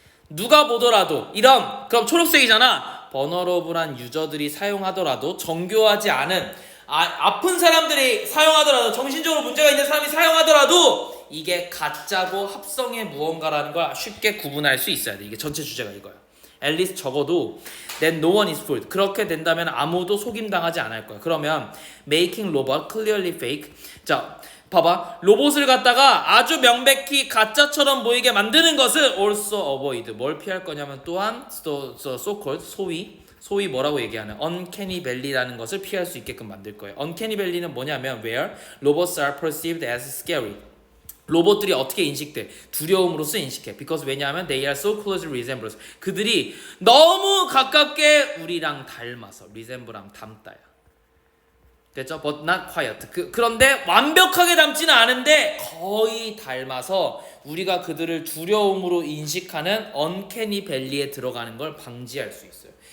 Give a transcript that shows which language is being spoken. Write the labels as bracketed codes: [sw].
[ko] 누가 보더라도 이런 그럼 초록색이잖아. 버너러블한 유저들이 사용하더라도 정교하지 않은 아픈 사람들이 사용하더라도 정신적으로 문제가 있는 사람이 사용하더라도 이게 가짜고 합성의 무언가라는 걸 쉽게 구분할 수 있어야 돼. 이게 전체 주제가 이거야. [en] at least [ko] 적어도 [en] then no one is fooled. [ko] 그렇게 된다면 아무도 속임당하지 않을 거야. 그러면 [en] making robot clearly fake. [ko] 자, 봐봐. 로봇을 갖다가 아주 명백히 가짜처럼 보이게 만드는 것은 [en] also avoid. [ko] 뭘 피할 거냐면 또한 so-called 소위 뭐라고 얘기하는 uncanny valley라는 것을 피할 수 있게끔 만들 거예요. [en] uncanny valley는 [ko] 뭐냐면 [en] where robots are perceived as scary. [ko] 로봇들이 어떻게 인식돼? 두려움으로써 인식해. [en] Because [ko] 왜냐하면 [en] they are so closely resemblance. [ko] 그들이 너무 가깝게 우리랑 닮아서 resemble하면 닮다야. 됐죠? [en] But not quite. [ko] 그런데 완벽하게 닮지는 않은데 거의 닮아서 우리가 그들을 두려움으로 인식하는 uncanny valley에 들어가는 걸 방지할 수 있어요.